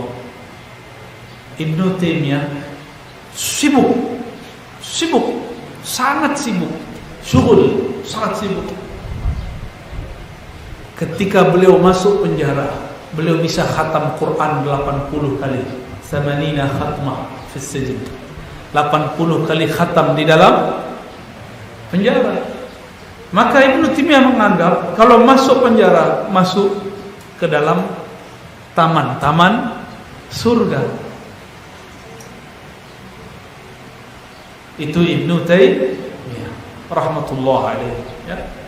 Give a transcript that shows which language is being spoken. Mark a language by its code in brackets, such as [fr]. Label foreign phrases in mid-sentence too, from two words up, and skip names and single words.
[id] Ibnu Taimiyah sibuk, sangat sibuk, syughul, sangat sibuk. Ketika beliau masuk penjara, beliau bisa khatam Quran 80 kali. [ar] ثمانين ختمة في سجن. [id] 80 kali khatam di dalam penjara. Maka Ibnu Taimiyah menganggap kalau masuk penjara, masuk ke dalam taman-taman surga. Itu Ibnu Taimiyah [ar] رحمة الله عليه, [id] ya.